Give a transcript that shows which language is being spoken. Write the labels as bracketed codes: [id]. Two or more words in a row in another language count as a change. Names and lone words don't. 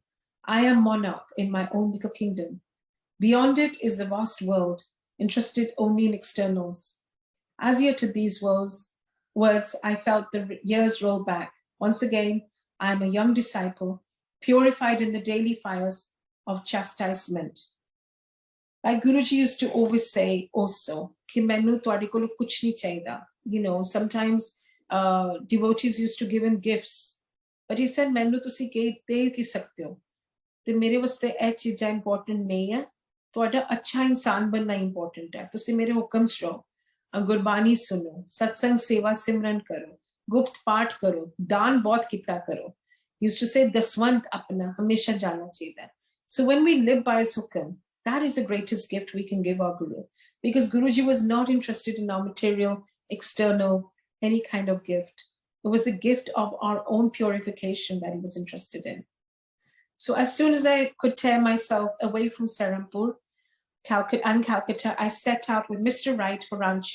[en] I am monarch in my own little kingdom. Beyond it is the vast world, interested only in externals. As he uttered these words, I felt the years roll back. Once again, I am a young disciple, purified in the daily fires of chastisement. Like Guruji used to always say also, [pa] "ਕਿ ਮੈਨੂੰ ਤੁਹਾਡੇ ਕੋਲੋਂ ਕੁਝ ਨਹੀਂ ਚਾਹੀਦਾ." [en] You know, sometimes devotees used to give him gifts, but he said, [pa] "ਮੈਨੂੰ ਤੁਸੀਂ ਦੇ ਕੀ ਸਕਦੇ ਹੋ. ਤੇ ਮੇਰੇ ਵਾਸਤੇ ਇਹ ਚੀਜ਼ਾਂ important ਨਹੀਂ ਹੈ. ਤੁਹਾਡਾ ਅੱਛਾ ਇਨਸਾਨ ਬਣਨਾ ਇੰਪੋਰਟੈਂਟ ਹੈ ਤੁਸੀਂ ਮੇਰੇ ਹੁਕਮ ਸੁਣੋ ਗੁਰਬਾਣੀ ਸੁਣੋ ਸਤਸੰਗ ਸੇਵਾ ਸਿਮਰਨ ਕਰੋ ਗੁਪਤ ਪਾਠ ਕਰੋ ਦਾਨ ਬਹੁਤ ਕੀਤਾ ਕਰੋ [en] used to say [pa] ਦਸਵੰਤ ਆਪਣਾ ਹਮੇਸ਼ਾ ਜਾਣਾ ਚਾਹੀਦਾ ਹੈ [en] so when we live by his hukam that is the greatest gift we can give our guru because Guruji was not interested in our material external any kind of gift it was a gift of our own purification that he was interested in so as soon as I could tear myself away from Serampore Calcutta, I set out with Mr. Wright for Ranchi.